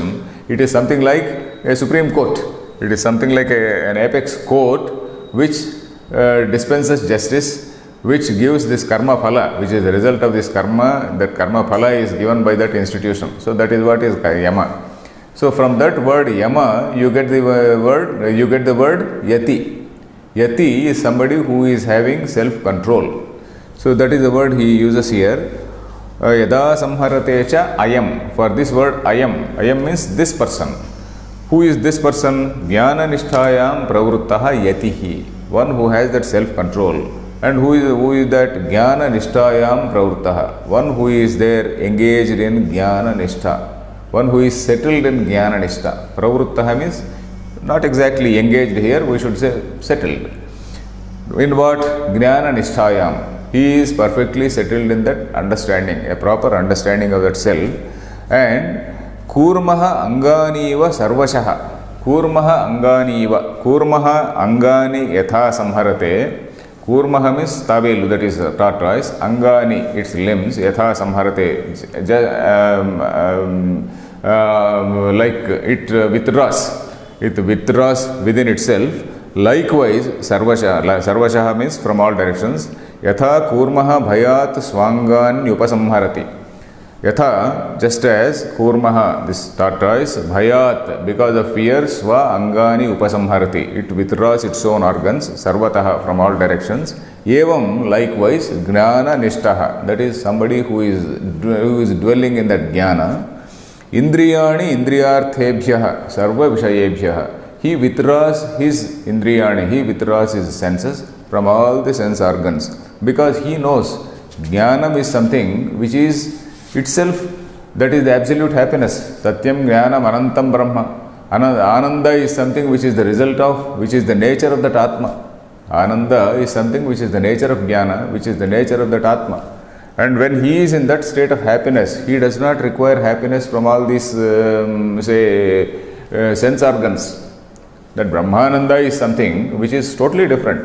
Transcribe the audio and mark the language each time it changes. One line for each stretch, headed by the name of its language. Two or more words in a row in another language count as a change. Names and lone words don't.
English: It is something like a Supreme Court. It is something like an apex court which dispenses justice, which gives this
Sanskrit: कर्म फल,
English: which is the result of this karma. That
Sanskrit: कर्म फल
English: is given by that institution. So that is what is Yama. So from that word Yama, you get the word Yati. Yati is somebody who is having self-control. So that is the word he uses here.
Sanskrit: यदा संहरते च अयम्.
English: For this word ayam. Ayam means this person. Who is this person?
Sanskrit: ज्ञान निष्ठायां प्रवृत्तः यतिः.
English: One who has that self-control. And who is that?
Sanskrit: ज्ञान निष्ठायां प्रवृत्तः.
English: One who is there engaged in
Sanskrit: ज्ञान निष्ठा.
English: One who is settled in
Sanskrit: ज्ञान निष्ठा.
English: Pravruttaha means not exactly engaged here, we should say settled. In what?
Sanskrit: ज्ञान निष्ठायां.
English: He is perfectly settled in that understanding, a proper understanding of that self.
Sanskrit: And कूर्मः अङ्गानीव सर्वशः. कूर्मः अङ्गानीव. कूर्मः अङ्गानि यथा संहरते.
English: Kurmaha means tabelu, that is tortoise. Angani, its limbs.
Sanskrit: यथा संहरते.
English: Like it withdraws. It withdraws within itself. Likewise, Sarvashaha means from all directions.
Sanskrit: यथा कूर्मः भयात् स्वाङ्गान् उपसंहरति.
English: Yatha, just as kurmaha, this tortoise, bhayat, because of fear,
Sanskrit: स्व अङ्गानि उपसंहरति.
English: It withdraws its own organs, sarvataha, from all directions. Evam, likewise,
Sanskrit: ज्ञान निष्ठः.
English: That is somebody who is dwelling in that jnana.
Sanskrit: इन्द्रियाणि इन्द्रियार्थेभ्यः सर्व विषयेभ्यः.
English: He withdraws his indriyani, he withdraws his senses from all the sense organs, because he knows jnanam is something which is itself, that is the absolute happiness.
Sanskrit: सत्यं ज्ञानम् अनन्तं ब्रह्म.
English: Ananda is something which is the result of, which is the nature of that Atma. Ananda is something which is the nature of jnana, which is the nature of that Atma. And when he is in that state of happiness, he does not require happiness from all these, sense organs. That Brahmananda is something which is totally different.